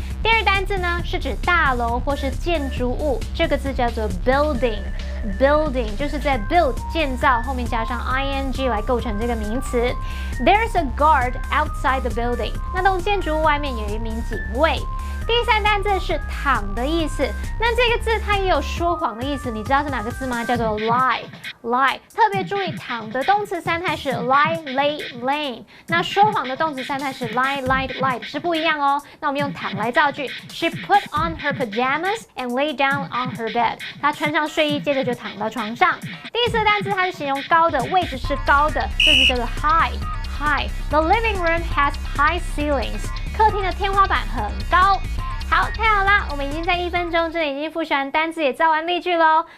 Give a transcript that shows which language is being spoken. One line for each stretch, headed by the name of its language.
Chinese: 第二单字呢是指大楼或是建筑物，这个字叫做 building。Building 就是在 build 建造后面加上 ing 来构成这个名词。
English: There's a guard outside the building。
Chinese: 那栋建筑物外面有一名警卫。第三单字是躺的意思，那这个字它也有说谎的意思，你知道是哪个字吗？叫做 lie。特别注意，躺的动词三态是 lie、lay、laying， 那说谎的动词三态是 lie、lied、lied， 是不一样哦。那我们用躺来造句 ：
English: She put on her pajamas and lay down on her bed。
Chinese: 她穿上睡衣，接着就躺到床上。第四单词它是形容高的，位置是高的，这字叫做 high。
English: The living room has high ceilings。
Chinese: 客厅的天花板很高。好，太好啦！我们已经在1分钟之内已经复习完单词，也造完例句喽。